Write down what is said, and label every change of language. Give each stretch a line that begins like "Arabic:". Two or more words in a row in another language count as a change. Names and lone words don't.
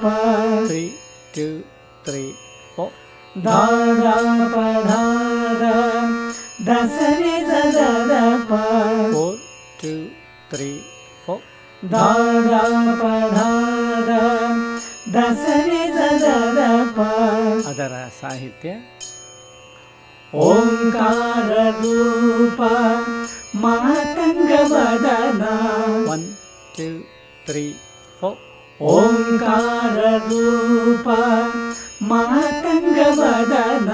Kannada: 3 2 3 4. ದಾದ ಪಧಾದ ದಸರಿ ಸದದ ಪ. 4 2 3 4. ದಾದ ಪಧಾದ ದಸರಿ ಸದದ ಪ. ಅದರ ಸಾಹಿತ್ಯ ಓಂಕಾರ ರೂಪ ಮಾತಂಗ ವದನ. 1 2 3 4. ಓಂಕಾರ ರೂಪ ಮಾತಂಗ ವದನ.